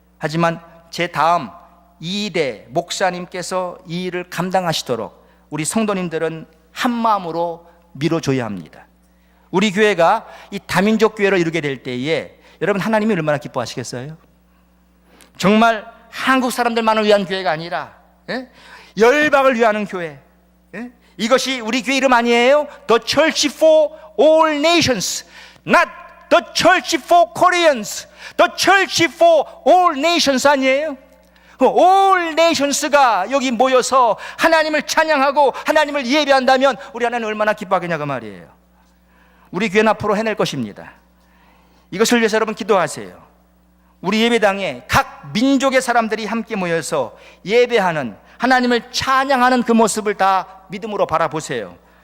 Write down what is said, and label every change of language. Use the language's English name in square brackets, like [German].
[Korean] 하지만 제 다음 2대 목사님께서 이 일을 감당하시도록 우리 성도님들은 한 마음으로 밀어줘야 합니다. 우리 교회가 이 다민족 교회를 이루게 될 때에 여러분, 하나님이 얼마나 기뻐하시겠어요? 정말 한국 사람들만을 위한 교회가 아니라 열방을 위하는 교회. 이것이 우리 교회 이름 아니에요? [English] The Church for All Nations, not The Church for Koreans, The Church for All Nations [Korean] 아니에요? All Nations가 여기 모여서 하나님을 찬양하고 하나님을 예배한다면 우리 하나님 얼마나 기뻐하겠냐 그 말이에요. 우리 교회는 앞으로 해낼 것입니다. 이것을 위해서 여러분 기도하세요. 우리 예배당에 각 민족의 사람들이 함께 모여서 예배하는, 하나님을 찬양하는 그 모습을 다 믿음으로 바라보세요.